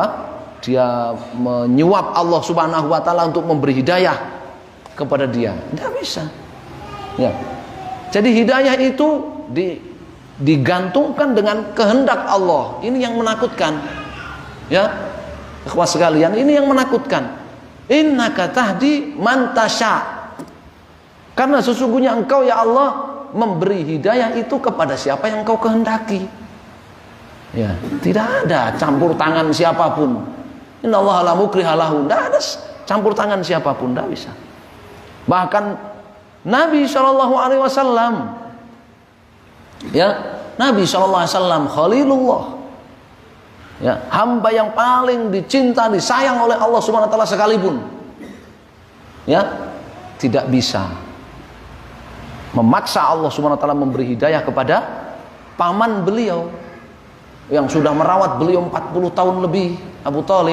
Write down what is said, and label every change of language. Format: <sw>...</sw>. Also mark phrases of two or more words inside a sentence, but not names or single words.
<id>Dia menyuap</id> <ar>Allah Subhanahu wa taala</ar> <id>untuk memberi hidayah kepada dia. Tidak bisa, ya. Jadi hidayah itu digantungkan dengan kehendak Allah. Ini yang menakutkan. Ya, ikhwas sekalian, ini yang menakutkan.</id> <ar>Innaka tahdi man tasya.</ar> <id>Karena sesungguhnya engkau ya Allah memberi hidayah itu kepada siapa yang engkau kehendaki. Ya, tidak ada campur tangan siapapun.</id> <ar>Innallaha la mukriha lahu.</ar> <id>Tidak ada campur tangan siapapun, tidak bisa. Bahkan Nabi SAW, ya, Nabi SAW Khalilullah, ya, hamba yang paling dicinta, disayang oleh</id> <ar>Allah Subhanahu wa taala</ar> <id>sekalipun, ya, tidak bisa memaksa</id> <ar>Allah Subhanahu wa taala</ar> <id>memberi hidayah kepada paman beliau yang sudah merawat beliau 40 tahun lebih, Abu Thalib.</id>